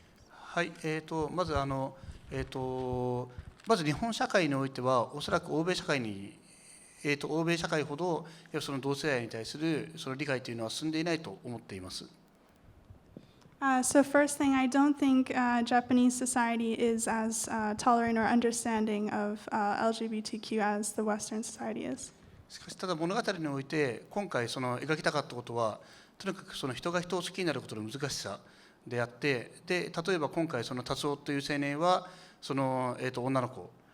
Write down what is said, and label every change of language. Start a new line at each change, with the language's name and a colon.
Japanese: はい、まずまず日本社会においてはおそらく欧米社会ほどその同性愛に対するその理解というのは進んでいないと思っています。
English: So first thing, I don't think Japanese society is as tolerant or understanding of LGBTQ as the Western society is.
Japanese: しかしただ物語において今回その描きたかったことはとにかくその人が人を好きになることの難しさであってで例えば今回その達夫という青年はその、女の子